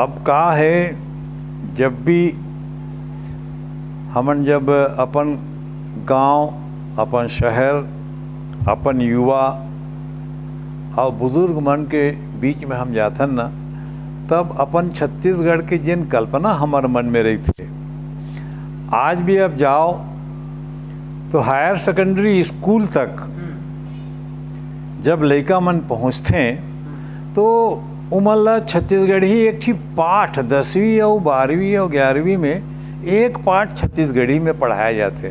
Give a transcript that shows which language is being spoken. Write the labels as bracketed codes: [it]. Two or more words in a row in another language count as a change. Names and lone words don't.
[hne] अब का है, जब भी हमन जब अपन गांव, अपन शहर, अपन युवा और बुजुर्ग मन के बीच में हम जाथन ना, तब अपन छत्तीसगढ़ के जिन कल्पना हमार मन में रही थे, आज भी अब जाओ तो हायर सेकेंडरी स्कूल तक जब लड़का मन पहुँचते तो उमन ला छत्तीसगढ़ी एक ठी पाठ 10वीं और 12वीं और 11वीं में एक पाठ छत्तीसगढ़ी में पढ़ाया जाते।